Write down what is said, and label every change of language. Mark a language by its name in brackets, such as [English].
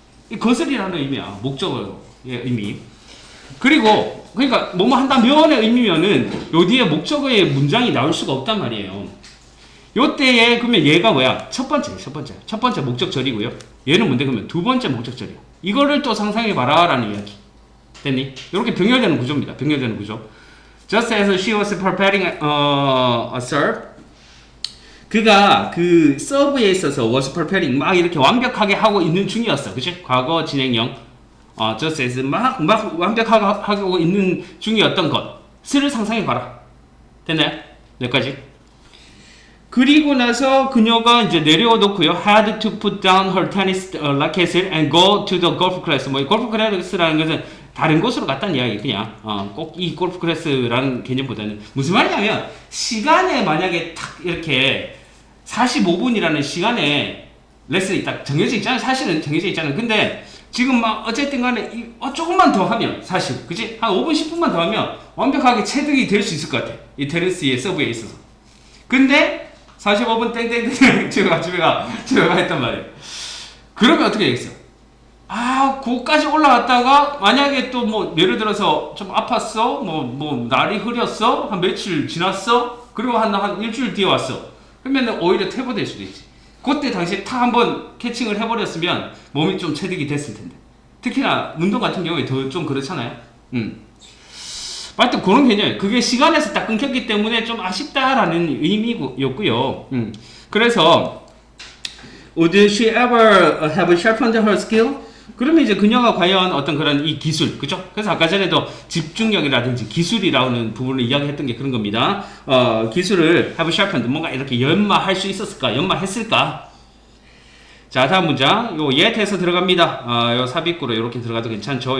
[Korean] 이 것을이라는 의미야. 목적어의 의미. 그리고 그러니까 뭐뭐 한다면의 의미면은 요 뒤에 목적어의 문장이 나올 수가 없단 말이에요. 요때에 그러면 얘가 뭐야? 첫 번째 목적절이고요. 얘는 뭔데 그러면 두 번째 목적절이야. 이거를 또 상상해 봐라라는 이야기. 됐니? 이렇게 병렬되는 구조입니다. 병렬되는 구조. [English] Just as she was preparing a serve. [Korean] 그가 그 서브에 있어서 [English] was preparing [Korean] 막 이렇게 완벽하게 하고 있는 중이었어. 그치? 과거 진행형. [English] just as [Korean] 막 완벽하게 하고 있는 중이었던 것을 상상해 봐라. 됐나요? 여기까지. 그리고 나서 그녀가 이제 내려놓고요. [English] had to put down her tennis racket and go to the golf class. [Korean] 뭐 골프 클래스라는 것은 다른 곳으로 갔다는 이야기. 그냥 꼭 이 골프 클래스라는 개념보다는 무슨 말이냐면 시간에 만약에 탁 이렇게 45분이라는 시간에 레슨이 딱 정해져 있잖아요. 사실은 정해져 있잖아요. 근데 지금 막 어쨌든 간에 조금만 더 하면 사실 그치? 한 5분 10분만 더 하면 완벽하게 체득이 될 수 있을 것 같아. 이 테니스의 서브에 있어서. 근데 45분 땡땡땡 집에 가 했단 말이에요. 그러면 어떻게 되겠어? 거기까지 올라갔다가 만약에 또 뭐 예를 들어서 좀 아팠어, 뭐 날이 흐렸어, 한 며칠 지났어, 그리고 한 일주일 뒤에 왔어. 그러면 오히려 퇴보될 수도 있지. 그때 당시에 탁 한번 캐칭을 해버렸으면 몸이 좀 체득이 됐을 텐데. 특히나 운동 같은 경우에 더 좀 그렇잖아요. 하여튼 그런 개념이에요. 그게 시간에서 딱 끊겼기 때문에 좀 아쉽다라는 의미였고요. [English] 그래서 would she ever have sharpened her skill? [Korean] 그러면 이제 그녀가 과연 어떤 그런 이 기술, 그죠? 그래서 아까 전에도 집중력이라든지 기술이라는 부분을 이야기했던 게 그런 겁니다. 기술을 [English] have sharpened, [Korean] 뭔가 이렇게 연마할 수 있었을까? 연마했을까? 자, 다음 문장. 요 yet에서 들어갑니다. 요 삽입구로 이렇게 들어가도 괜찮죠.